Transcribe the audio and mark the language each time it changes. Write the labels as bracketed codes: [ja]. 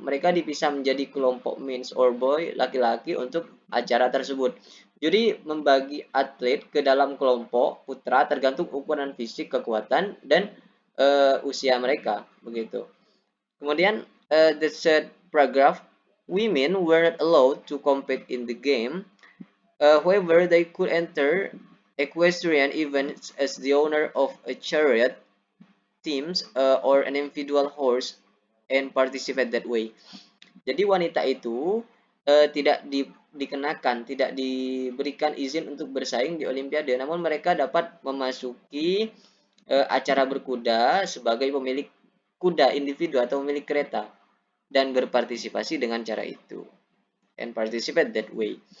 [id] Mereka dipisah menjadi kelompok [en] men's or boy [id] laki-laki untuk acara tersebut. Jadi membagi atlet ke dalam kelompok putra tergantung ukuran fisik, kekuatan dan usia mereka begitu. [en] Kemudian the third paragraph, women were not allowed to compete in the game. However, they could enter equestrian events as the owner of a chariot, teams, or an individual horse and participate that way. [id] Jadi wanita itu tidak dikenakan, tidak diberikan izin untuk bersaing di Olimpiade, namun mereka dapat memasuki acara berkuda sebagai pemilik kuda individu atau pemilik kereta dan berpartisipasi dengan cara itu [en] and participate that way.